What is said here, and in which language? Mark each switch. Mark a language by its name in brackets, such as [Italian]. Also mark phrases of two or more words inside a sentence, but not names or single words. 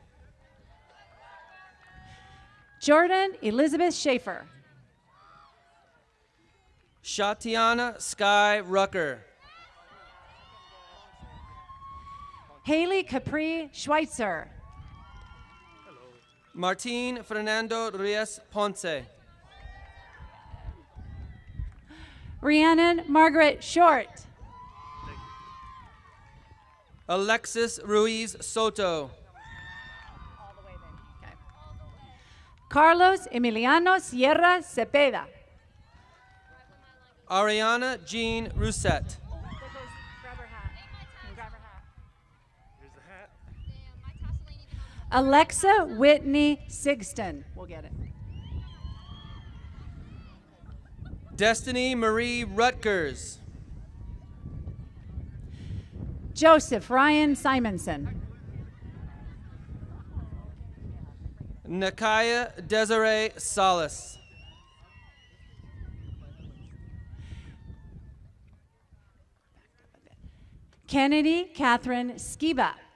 [English] Jordan Elizabeth Schaefer. Shatiana Sky Rucker. Haley Capri Schweitzer. Martin Fernando Reyes Ponce. Rhiannon Margaret Short. Alexis Ruiz Soto. Carlos Emiliano Sierra Cepeda. Ariana Jean Rousset. Alexa Whitney Sigston. We'll get it. Destiny Marie Rutgers. Joseph Ryan Simonson. Nakaya Desiree Salas. Kennedy Catherine Skiba.